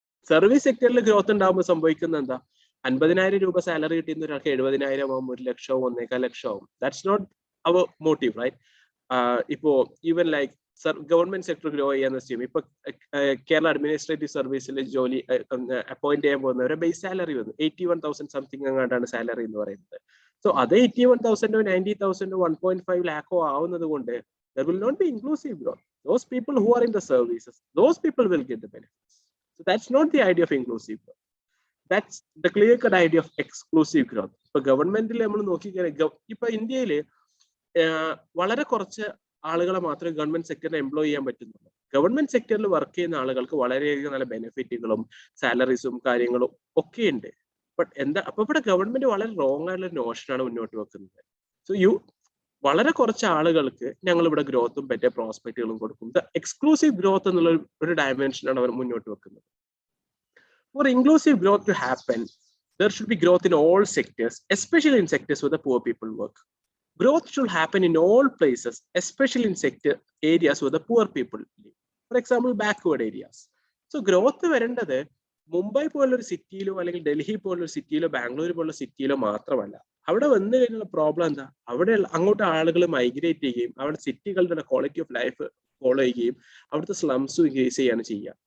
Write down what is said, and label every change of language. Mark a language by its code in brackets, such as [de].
[ml] Service സെക്ടറിൽ growth ഉണ്ടാകുമ്പോൾ സംഭവിക്കുന്നത് എന്താ? 50,000 രൂപ സാലറി കിട്ടുന്ന ഒരാൾക്ക് 70,000 ആവും, 1 ലക്ഷം, 1.25 ലക്ഷം ആവും. [en] That's not our motive, right? [ml] Ipo [en] even like government sector grow [ml] ചെയ്യാന്ന് വെച്ചാൽ ഇപ്പൊ കേരള അഡ്മിനിസ്ട്രേറ്റീവ് സർവീസിൽ ജോലി അപ്പോയിന്റ് ചെയ്യാൻ പോകുന്ന ഒരു ബേസ് സാലറി വന്നു 81,000 സംതിങ് അങ്ങാണ്ടാണ് സാലറി എന്ന് പറയുന്നത്. [en] so അത് 81,000 90,000 1.5 ലാഖോ [ml] ആവുന്നത് കൊണ്ട് [en] there will not be inclusive growth. Those people who are in the services, those people will get the benefits. So that's not the idea of inclusive growth. That's the clear cut idea of exclusive growth. [ml] ഇപ്പൊ ഗവൺമെന്റിൽ നമ്മൾ നോക്കിക്കഴിഞ്ഞാൽ ഇപ്പൊ ഇന്ത്യയില് വളരെ കുറച്ച് ആളുകളെ മാത്രമേ ഗവൺമെന്റ് സെക്ടറിൽ എംപ്ലോയ് ചെയ്യാൻ പറ്റുന്നുള്ളൂ. ഗവൺമെന്റ് സെക്ടറിൽ വർക്ക് ചെയ്യുന്ന ആളുകൾക്ക് വളരെയധികം നല്ല ബെനിഫിറ്റുകളും സാലറീസും കാര്യങ്ങളും ഒക്കെ ഉണ്ട്. ബട്ട് അപ്പൊ ഇവിടെ ഗവൺമെന്റ് വളരെ റോങ് ആയിട്ടുള്ള നോഷനാണ് മുന്നോട്ട് വെക്കുന്നത്. സോ വളരെ കുറച്ച് ആളുകൾക്ക് ഞങ്ങൾ ഇവിടെ ഗ്രോത്തും പറ്റിയ പ്രോസ്പെക്റ്റുകളും കൊടുക്കും. ദ എക്സ്ക്ലൂസീവ് ഗ്രോത്ത് എന്നുള്ള ഒരു ഡയമെൻഷനാണ് അവർ മുന്നോട്ട് വെക്കുന്നത്. [en] For inclusive growth to happen, there should be growth in all sectors, especially in sectors where the poor people work. Growth should happen in all places, especially in sector areas where the poor people live. For example, backward areas. So growth [ml] വരേണ്ടത് മുംബൈ പോലുള്ള ഒരു സിറ്റിയിലോ അല്ലെങ്കിൽ ഡൽഹി പോലുള്ള ഒരു സിറ്റിയിലോ ബാംഗ്ലൂർ പോലുള്ള സിറ്റിയിലോ മാത്രമല്ല. അവിടെ വന്നു കഴിഞ്ഞുള്ള പ്രോബ്ലം എന്താ? അവിടെ അങ്ങോട്ട് ആളുകൾ മൈഗ്രേറ്റ് ചെയ്യുകയും അവിടെ സിറ്റികളുടെ ക്വാളിറ്റി ഓഫ് ലൈഫ് ഫോളോ ചെയ്യുകയും അവിടുത്തെ സ്ലംസ് ഇൻക്രീസ് ചെയ്യാണ് ചെയ്യുക.